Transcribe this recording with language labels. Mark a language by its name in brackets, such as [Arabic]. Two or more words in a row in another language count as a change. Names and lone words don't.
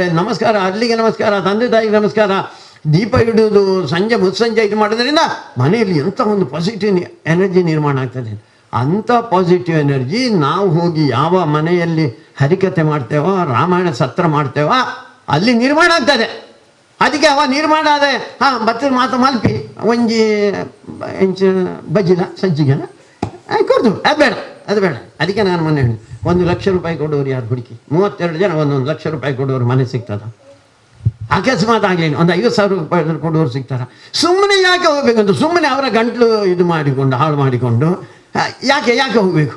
[Kannada] ನಮಸ್ಕಾರ, ಅಲ್ಲಿಗೆ ನಮಸ್ಕಾರ, ತಂದೆ ತಾಯಿಗೆ ನಮಸ್ಕಾರ, ದೀಪ ಇಡುವುದು, ಸಂಜೆ ಮುಸ್ಸಂಜೆ ಇದು ಮಾಡೋದ್ರಿಂದ ಮನೆಯಲ್ಲಿ ಎಂಥ ಒಂದು [English] positive energy [Kannada] ನಿರ್ಮಾಣ ಆಗ್ತದೆ. ಅಂಥ [English] positive energy [Kannada] ನಾವು ಹೋಗಿ ಯಾವ ಮನೆಯಲ್ಲಿ ಹರಿಕತೆ ಮಾಡ್ತೇವೋ, ರಾಮಾಯಣ ಸತ್ರ ಮಾಡ್ತೇವೋ ಅಲ್ಲಿ ನಿರ್ಮಾಣ ಆಗ್ತದೆ. ಅದಕ್ಕೆ ಅವ ನಿರ್ಮಾಣ ಆದ [Tulu] ಬತ್ತದ ಮಾತು ಮಲ್ಪಿ ಒಂಜಿ ಎಂಚ ಬಜ್ಜಿಲ ಸಜ್ಜಿಗೆನ ಕೊಡ್ತು, [Kannada] ಅದು ಬೇಡ. ಅದಕ್ಕೆ ನಾನು ಮೊನ್ನೆ ಹೇಳಿ 1 ಲಕ್ಷ ರೂಪಾಯಿ ಕೊಡೋರು ಯಾರು ಹುಡುಕಿ 32 ಜನ 1 ಲಕ್ಷ ರೂಪಾಯಿ ಕೊಡೋರು ಮನೆ ಸಿಗ್ತದ? ಅಕಸ್ಮಾತ್ ಆಗಲಿ ಒಂದು 50,000 ರೂಪಾಯಿ ಕೊಡೋರು ಸಿಗ್ತಾರ? ಸುಮ್ಮನೆ ಯಾಕೆ ಹೋಗ್ಬೇಕಂತ, ಸುಮ್ಮನೆ ಅವರ ಗಂಟ್ಲು ಇದು ಮಾಡಿಕೊಂಡು ಹಾಳು ಮಾಡಿಕೊಂಡು ಯಾಕೆ ಹೋಗಬೇಕು?